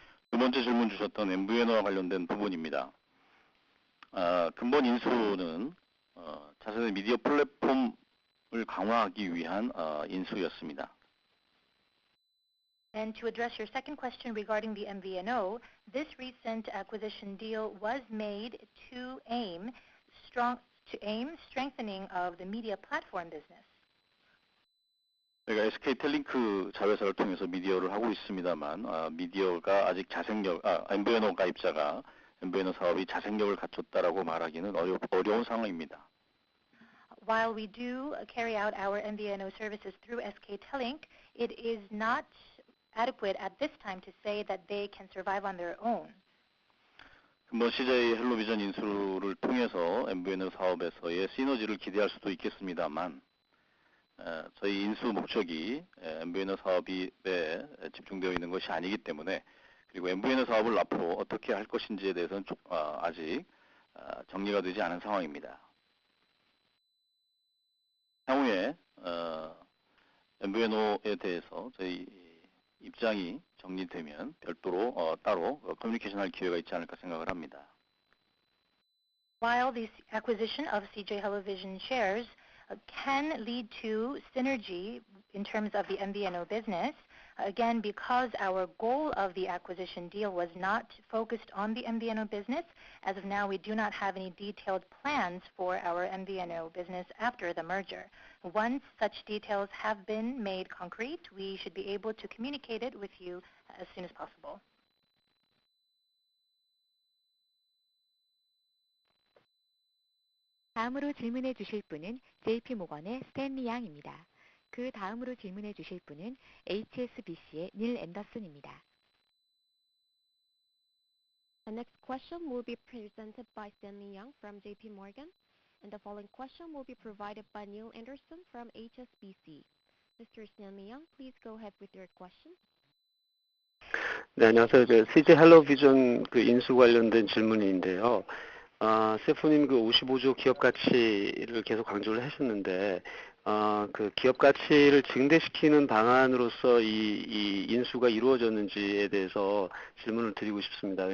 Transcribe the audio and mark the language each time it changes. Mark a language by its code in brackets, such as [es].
[ko] 두 번째 질문 주셨던 MVNO와 관련된 부분입니다. 근본 인수는 자사의 미디어 플랫폼을 강화하기 위한 인수였습니다. [en] And to address your second question regarding the MVNO, this recent acquisition deal was made to aim strengthening of the media platform business. [ko] 저희가 SK텔링크 자회사를 통해서 미디어를 하고 있습니다만 미디어가 아직 MVNO 가입자가 MVNO 사업이 자생력을 갖췄다라고 말하기는 어려운 상황입니다. [en] While we do carry out our MVNO services through SK-Telink, it is not adequate at this time to say that they can survive on their own. [ko] 근본 CJ 헬로비전 인수를 통해서 MVNO 사업에서의 시너지를 기대할 수도 있겠습니다만 저희 인수 목적이 MVNO 사업에 집중되어 있는 것이 아니기 때문에 그리고 MVNO 사업을 앞으로 어떻게 할 것인지에 대해서는 아직 정리가 되지 않은 상황입니다. 향후에 MVNO에 대해서 저희 입장이 정리되면 별도로 따로 커뮤니케이션할 기회가 있지 않을까 생각을 합니다. [en] While the acquisition of CJ Hellovision shares can lead to synergy in terms of the MVNO business, again, because our goal of the acquisition deal was not focused on the MVNO business, as of now we do not have any detailed plans for our MVNO business after the merger. Once such details have been made concrete, we should be able to communicate it with you as soon as possible. [ko] 다음으로 질문해 주실 분은 JP모건의 스탠리 양입니다. 그 다음으로 질문해 주실 분은 HSBC의 닐 앤더슨입니다. [en] The next question will be presented by Stanley Yang from JP Morgan, and the following question will be provided by Neil Anderson from HSBC. Mr. Stanley Yang, please go ahead with your question. [ko] 네, 안녕하세요. CJ 헬로비전 인수 관련된 질문인데요. CFO님 55조 기업 가치를 계속 강조를 하셨는데, 그 기업 가치를 증대시키는 방안으로서 이 인수가 이루어졌는지에 대해서 질문을 드리고 싶습니다.